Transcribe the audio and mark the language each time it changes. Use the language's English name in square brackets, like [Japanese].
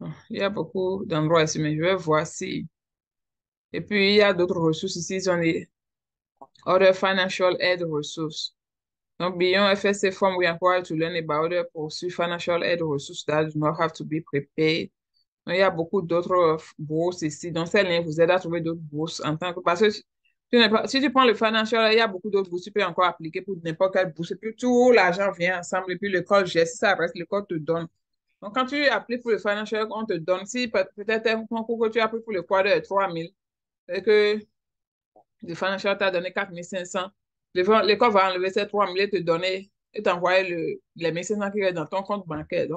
[French] Il y a beaucoup d'endroits ici, mais je vais voir si. Et puis, il y a d'autres ressources ici. Ils ont des [English] Other Financial Aid Resources. [French] Donc, [English] beyond FSA form, we are required to learn about the pursue financial aid resources that do not have to be prepaid. [French] Donc, il y a beaucoup d'autres bourses ici. Donc, ces liens vous aident à trouver d'autres bourses en tant que. Parce que si tu prends le financial, il y a beaucoup d'autres bourses. Tu peux encore appliquer pour n'importe quelle bourse. Et puis, tout l'argent vient ensemble. Et puis, l'école gère. Si ça reste, l'école te donne. Donc, quand tu appliques pour le financial, on te donne, si peut-être un concours que tu as pris pour le quart de 3 000 et que le financial t'a donné 4 500, l'école va enlever ces 3 000 et te donner, et t'envoyer les 1 500 qui restent dans ton compte bancaire.